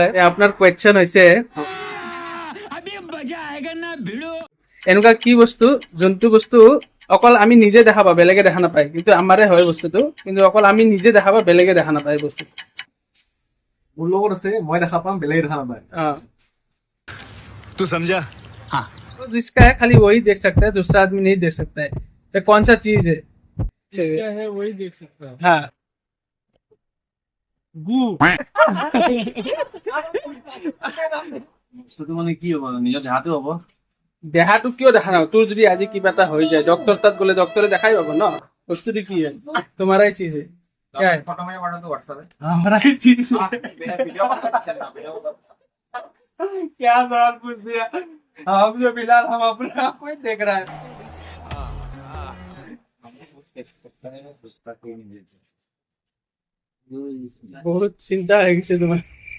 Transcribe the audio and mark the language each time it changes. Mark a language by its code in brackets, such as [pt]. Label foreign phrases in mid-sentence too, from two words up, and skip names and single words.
[as] আপোনাৰ কোৱেশ্চন হৈছে এনেকুৱা কি বস্তু যোনটো বস্তু অকল আমি নিজে দেখা পাওঁ, বেলেগে দেখা নাপায়, কিন্তু আমাৰে হয় বস্তুটো, কিন্তু অকল আমি নিজে দেখা পাওঁ, বেলেগে দেখা নাপায় বস্তু। মোৰ লগত আছে, মই দেখা পাম, বেলেগে দেখা নাপায়। [hi] तू समझा? हाँ। तो जिसका है खाली वही देख सकता है, दूसरा आदमी नहीं देख सकता है। ये कौन सा चीज है? जिसका है वही देख सकता है। हाँ। गू [as] বস্তুটো মানে কি হ'ব, নিজৰ দেহাটো হ'ব। দেহাটো কিয় দেখা নাপাব? তোৰ যদি আজি কিবা এটা হৈ যায়, ডক্তৰ তাত গ'লে ডক্তৰে দেখাই পাব ন বস্তুটো কি হয়। [hi] तुम्हारा ही चीज है क्या है? हमारा ही चीज क्या सवाल पूछ दिया। हम जो फिलहाल हम अपने आप को ही देख रहा है। बहुत चिंता है किसी तुम्हें।